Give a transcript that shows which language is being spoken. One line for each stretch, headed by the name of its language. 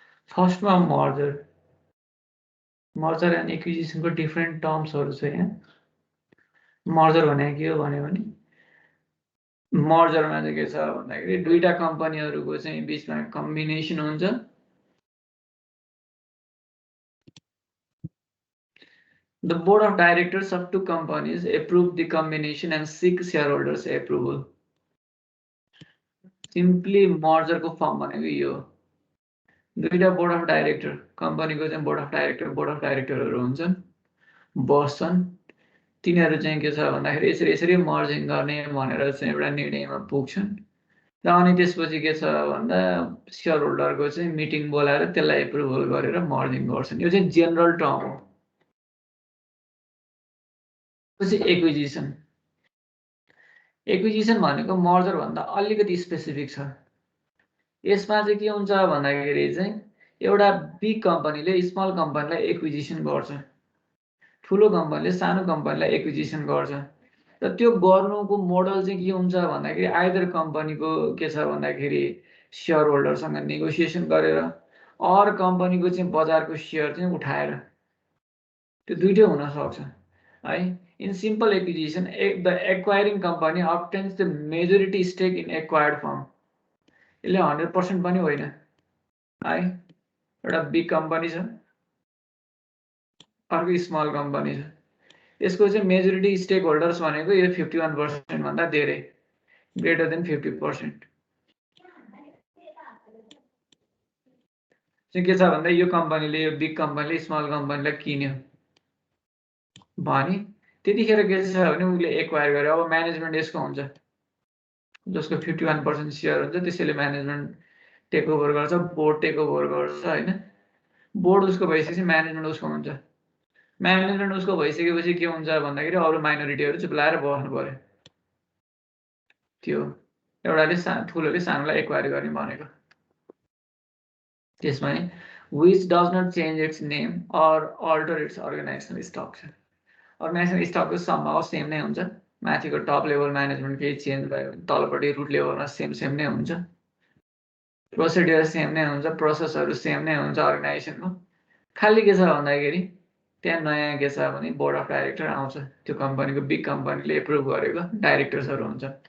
Nepali: फर्स्टमा merger and एक्विजिसनको different टर्म्सहरू छ यहाँ। मर्जर भनेको के हो भन्यो भने मर्जरमा चाहिँ के छ भन्दाखेरि दुईटा कम्पनीहरूको चाहिँ बिचमा कम्बिनेसन हुन्छ।
English: The board of directors of two companies approve the combination and seek shareholders approval. Simply
Nepali: merger को फर्म भनेको यो दुईटा बोर्ड अफ डाइरेक्टर कम्पनीको चाहिँ बोर्ड अफ डाइरेक्टरहरू हुन्छन्, बस्छन्। तिनीहरू चाहिँ के छ भन्दाखेरि यसरी मर्जिङ गर्ने भनेर चाहिँ एउटा निर्णयमा पुग्छन् र अनि त्यसपछि के छ भन्दा शेयर होल्डरको चाहिँ मिटिङ बोलाएर त्यसलाई एप्रुभल गरेर मर्जिङ गर्छन्। यो चाहिँ जेनरल टर्म हो। पछि एक्विजिसन भनेको मर्जर भन्दा अलिकति स्पेसिफिक छ। यसमा चाहिँ के हुन्छ भन्दाखेरि चाहिँ एउटा बिग कम्पनीले स्मल कम्पनीलाई एक्विजिसन गर्छ, ठुलो कम्पनीले सानो कम्पनीलाई एक्विजिसन गर्छ र त्यो गर्नुको मोडल चाहिँ के हुन्छ भन्दाखेरि आइदर कम्पनीको के छ भन्दाखेरि शेयर होल्डरसँग नेगोसिएसन गरेर अर कम्पनीको चाहिँ बजारको शेयर चाहिँ उठाएर, त्यो दुईटै हुन सक्छ है।
English: In simple acquisition the acquiring company obtains the majority stake in acquired firm.
Nepali: यसले 100% पनि होइन है। एउटा बिग कम्पनी छ, अर्को स्मल कम्पनी छ, यसको चाहिँ मेजोरिटी स्टेक होल्डर्स भनेको यो 51% भन्दा धेरै,
English: Greater than 50%।
Nepali: चाहिँ के छ भन्दा यो कम्पनीले, यो बिग कम्पनीले स्मल कम्पनीलाई किन्यो भने त्यतिखेर के छ भने उसले एक्वायर गर्यो। अब म्यानेजमेन्ट यसको हुन्छ, जसको 51% सेयर हुन्छ त्यसैले म्यानेजमेन्ट टेक ओभर गर्छ, बोर्ड टेक ओभर गर्छ होइन। बोर्ड उसको भइसकेपछि म्यानेजमेन्ट उसको हुन्छ। म्यानेजमेन्ट उसको भइसकेपछि के हुन्छ भन्दाखेरि अरू माइनोरिटीहरू चुप्लाएर बस्नु पर्यो। त्यो एउटाले ठुलोले सानोलाई एक्वायर गर्ने भनेको। त्यसमा
English: which does not change its name or alter its organizational structure।
Nepali: Organisational structure सम्भव सेम नै हुन्छ। माथिको टप लेभल म्यानेजमेन्ट केही चेन्ज भयो भने तलपट्टि रुट लेभलमा सेम नै हुन्छ। प्रोसिडियर सेम नै हुन्छ, प्रोसेसहरू सेम नै हुन्छ अर्गनाइजेसनको। खालि के छ भन्दाखेरि त्यहाँ नयाँ के छ भने बोर्ड अफ डाइरेक्टर आउँछ, त्यो कम्पनीको बिग कम्पनीले एप्रुभ गरेको डाइरेक्टर्सहरू हुन्छ।